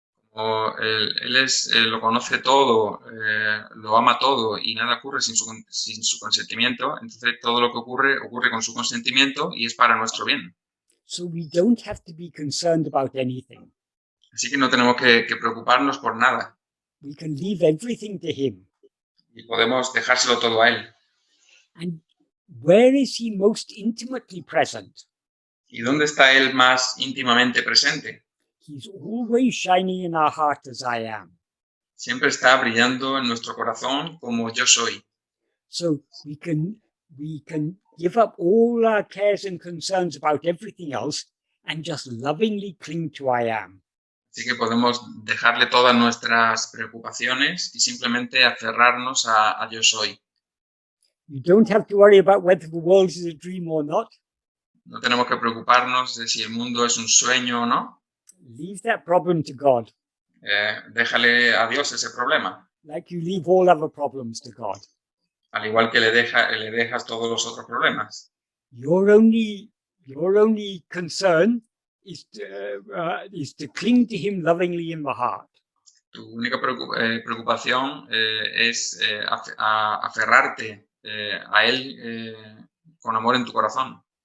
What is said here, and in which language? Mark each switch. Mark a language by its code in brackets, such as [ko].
[es] Como él lo conoce todo, lo ama todo y nada ocurre sin su consentimiento, entonces todo lo que ocurre con su consentimiento y es para nuestro bien. [en] So we don't have to be concerned about anything. [es] Así que no tenemos que preocuparnos por nada [en] We can leave everything to him. [es] y podemos dejárselo todo a Él. [en] And where is he most intimately present? [es] ¿Y dónde está Él más íntimamente presente? [en] He's always shining in our heart as I am. [es] Siempre está brillando en nuestro corazón como yo soy. [en] So we can give up all our cares and concerns about everything else and just lovingly cling to I am. [es] Así que podemos dejarle todas nuestras preocupaciones y simplemente aferrarnos a yo soy. [en] You don't have to worry about whether the world is a dream or not. [es] No tenemos que preocuparnos de si el mundo es un sueño o no. [en] Leave that problem to God, [es] Déjale a Dios ese problema, [en] like you leave all other problems to God. [es] al igual que le dejas todos los otros problemas. [en] Your only concern is to cling to him lovingly in the heart. [es] Tu única preocupación es aferrarte a Él con amor en tu corazón.